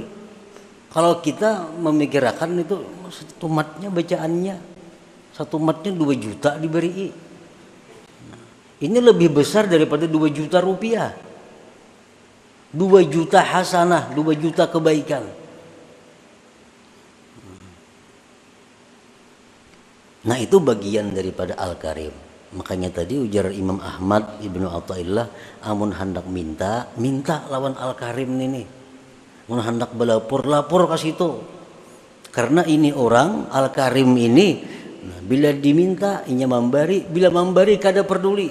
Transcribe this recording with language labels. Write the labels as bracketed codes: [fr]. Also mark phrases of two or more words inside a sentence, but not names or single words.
[bjn] Kalau kita memikirkan itu 1 matnya bacaannya, 1 matnya 2 juta diberi. Ini lebih besar daripada 2 juta rupiah. 2 juta hasanah, 2 juta kebaikan. Nah itu bagian daripada Al-Karim. Makanya tadi ujar Imam Ahmad Ibnu Athaillah, amun hendak minta, minta lawan Al-Karim ini. Amun hendak belapor, lapor ke situ. Karena ini orang Al-Karim ini, nah, bila diminta inya memberi, bila memberi kada peduli.